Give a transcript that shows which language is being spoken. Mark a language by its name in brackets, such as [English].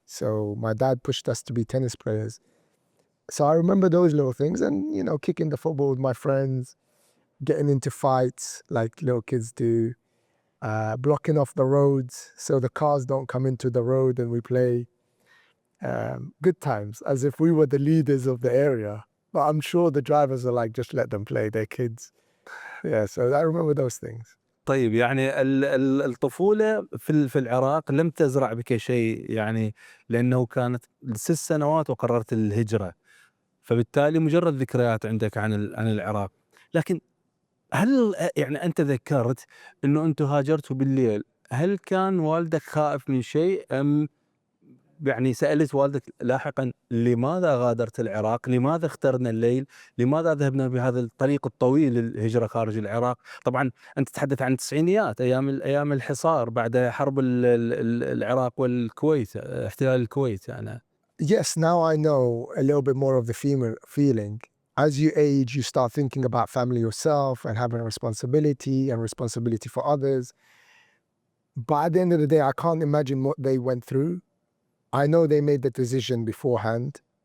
[English] So my dad pushed us to be tennis players. So I remember those little things and, you know, kicking the football with my friends, getting into fights like little kids do, blocking off the roads so the cars don't come into the road and we play. Good times, as if we were the leaders of the area. But I'm sure the drivers are like, just let them play, they're kids. Yeah, so I remember those things. [Arabic] طيب يعني الطفولة في العراق لم تزرع بك شيء يعني لأنه كانت 6 سنوات وقررت الهجرة، فبالتالي مجرد ذكريات عندك عن العراق. لكن هل يعني أنت ذكرت إنه أنتم هاجرتوا بالليل، هل كان والدك خائف من شيء أم يعني سألت والدك لاحقا لماذا غادرت العراق؟ لماذا اخترنا الليل؟ لماذا ذهبنا بهذا الطريق الطويل للهجرة خارج العراق؟ طبعا أنت تتحدث عن التسعينيات، أيام الحصار بعد حرب العراق والكويت، احتلال الكويت يعني. [English] Yes, now I know a little bit more of the feeling. As you age, you start thinking about family yourself and having a responsibility for others. But at the end of the day, I can't imagine what they went through. I know they made the decision beforehand.